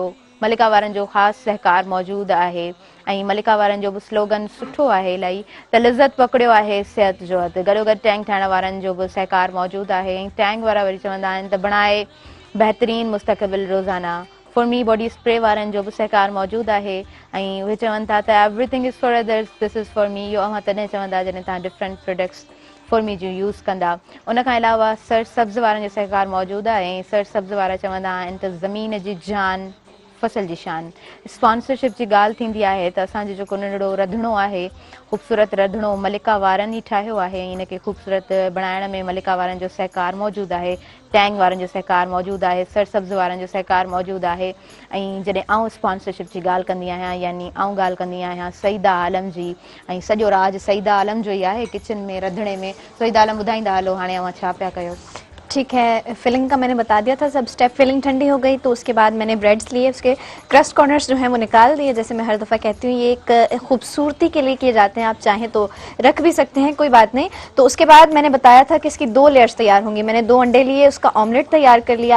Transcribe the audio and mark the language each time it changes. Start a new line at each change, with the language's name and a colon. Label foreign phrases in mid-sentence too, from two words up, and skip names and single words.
Sindhi: मलिका वारनि जो ख़ासि सहकार मौजूदु आहे ऐं मलिका वारनि जो बि स्लोगन सुठो आहे इलाही त लिज़त पकड़ियो आहे सिहत जो हथु। गॾो गॾु टैंक ठाहिण वारनि जो बि सहकार मौजूदु आहे ऐं टैंक वारा वरी चवंदा आहिनि त बणाए बहितरीन मुस्तक़बिल रोज़ाना। फॉर मी बॉडी स्प्रे वारनि जो बि सहकार मौजूदु आहे ऐं उहे चवनि था त
English: everything is for others this is for me.
Sindhi: इहो अव्हां तॾहिं चवंदा जॾहिं तव्हां
English: different products
Sindhi: फॉर मी जो यूज़ कंदा। उन खां अलावा सरसब्ज़ वारनि जो सहकार मौजूदु आहे ऐं सरसब्ज़ वारा चवंदा आहिनि त ज़मीन जी जान फसल जी शान। स्पॉन्सरशिप जी ॻाल्हि थींदी आहे त असांजो जेको नंढड़ो रंधिणो आहे ख़ूबसूरत रंधिणो मलिका वारनि ई ठाहियो आहे ऐं इनखे ख़ूबसूरत बणाइण में मलिका वारनि जो सहकार मौजूदु आहे। टैंक वारनि जो सहकार मौजूदु आहे। सरसब्ज़ वारनि जो सहकार मौजूदु आहे ऐं जॾहिं आउं स्पॉन्सरशिप जी ॻाल्हि कंदी आहियां यानी आउं ॻाल्हि कंदी आहियां सईदा आलम जी ऐं सॼो राज सईदा आलम जो ई आहे किचन में रंधिणे में। सईदा आलम ॿुधाईंदा हलो हाणे अव्हां छा पिया कयो?
Urdu: ٹھیک ہے، فلنگ کا میں نے بتا دیا تھا سب سٹیپ۔ فلنگ ٹھنڈی ہو گئی تو اس کے بعد میں نے بریڈز لیے، اس کے
English: crust corners
Urdu: جو ہیں وہ نکال دیے. جیسے میں ہر دفعہ کہتی ہوں یہ ایک خوبصورتی کے لیے کیے جاتے ہیں، آپ چاہیں تو رکھ بھی سکتے ہیں، کوئی بات نہیں. تو اس کے بعد میں نے بتایا تھا کہ اس کی 2 لیئرز تیار ہوں گی۔ میں نے 2 انڈے لیے، اس کا آملیٹ تیار کر لیا.